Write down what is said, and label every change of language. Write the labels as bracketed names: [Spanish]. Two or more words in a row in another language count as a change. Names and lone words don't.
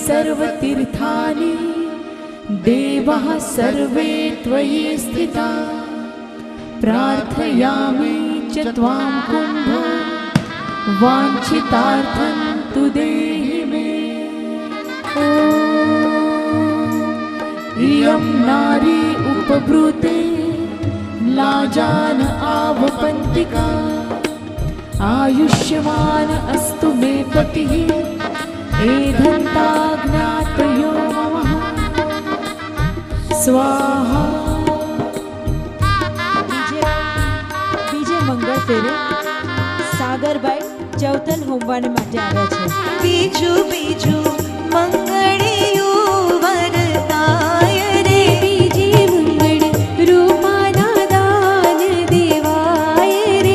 [Sanskrit] सर्वतीर्थानि देवाः सर्वे त्वयि स्थिताः प्रार्थयामि च त्वां कुम्भ वाञ्छितार्थं तु देहि मे ॐ इयं नारी उपब्रूते लाजान आवपन्तिका आयुष्यमान अस्तु मे पतिः एधन्ताज्ञातयो मम स्वाहा [Gujarati] બીજે મંગળ ફેરે સાગરભાઈ ચૌથલ હોમવાને માટે આવ્યા છે. બીજું બીજું મંગળિયું વરતાય રે બીજે મંગળ રૂપાના દાન દેવાય રે